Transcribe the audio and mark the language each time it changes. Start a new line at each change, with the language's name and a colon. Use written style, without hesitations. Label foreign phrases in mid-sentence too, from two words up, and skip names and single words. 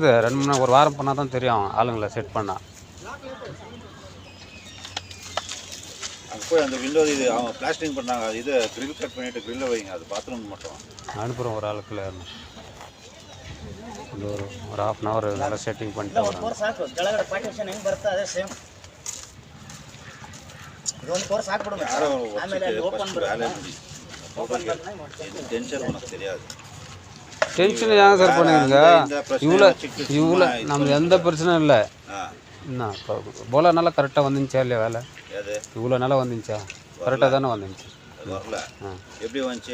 Tamil: 2 மணி ஒரு வாரம் பண்ணால் தான் தெரியும் ஆளுங்களை செட் பண்ணால். போய் அந்த விண்டோ இது அவங்க பிளாஸ்டிங் பண்ணாங்க. இது கிரில் கட் பண்ணிவிட்டு கிரில்லை வைங்க. அது பாத்ரூம் மட்டும் அனுப்புகிறோம். ஒரு ஆளுக்குள்ள ஒரு 1/2 hour நல்லா செட்டிங் பண்ணிட்டு வரோம்.
Kannada: ಸಾಕು ಕೆಳಗಡೆ ಪಾರ್ಟಿಷನ್ ಹೆಂಗೆ ಬರುತ್ತೆ ಅದೇ ಸೇಮ್. ಇದೊಂದು ಕೋರ್ಸ್ ಹಾಕ್ಬಿಡೋಣ. ಆಮೇಲೆ ಅಲ್ಲಿ ಓಪನ್ ಬರುತ್ತೆ.
Tamil: டென்ஷன் உனக்கு தெரியாது. டென்ஷன் ஏங்க சார் பண்ணுவீங்க? இவ்வளோ நமக்கு எந்த பிரச்சனையும் இல்லை. என்ன போல நல்லா கரெக்டாக வந்துச்சா இல்லையா வேலை? இவ்வளோ நல்லா வந்துச்சா? கரெக்டாக தானே வந்துச்சு. வரல எப்படி வந்துச்சு?